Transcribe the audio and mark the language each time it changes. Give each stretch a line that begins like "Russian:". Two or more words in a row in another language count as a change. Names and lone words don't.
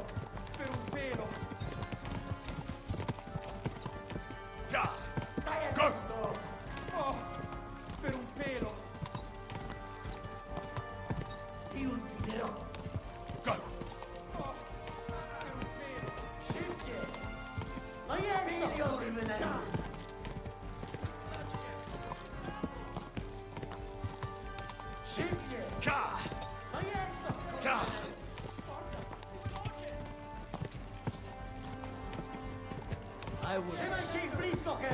Italian: Per un pelo! Ja! Stai attento! Oh, per un pelo! Ti ucciderò!
English: Go!
Italian: Oh, per un pelo!
Polish: Szybciej! No jest to kurwy Szybciej! Ja! No jest to! Ja! Trzymaj się ich blisko, Henry!